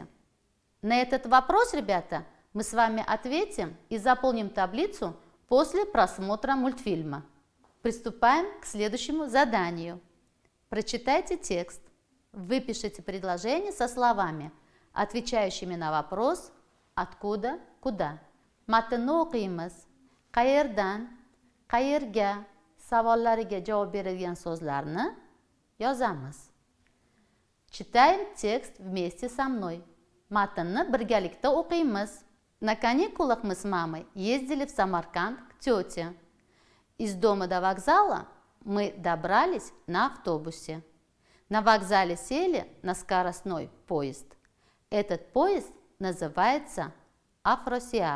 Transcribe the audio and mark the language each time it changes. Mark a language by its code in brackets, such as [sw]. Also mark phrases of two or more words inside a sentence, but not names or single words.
[ru] На этот вопрос, ребята, мы с вами ответим и заполним таблицу после просмотра мультфильма. Приступаем к следующему заданию. Прочитайте текст. Выпишите предложение со словами, отвечающими на вопрос «Откуда? Куда?». [uz] Matnni o'qiymiz. Qayerdan, qayerga savollariga javob berilgan so'zlarni yozamiz. [ru] Читаем текст вместе со мной. [uz] Matnni birgalikda o'qiymiz. [ru] На каникулах мы с мамой ездили в Самарканд к тете. Из дома до вокзала мы добрались на автобусе. На вокзале сели на скоростной поезд. Этот поезд называется Афросиаб.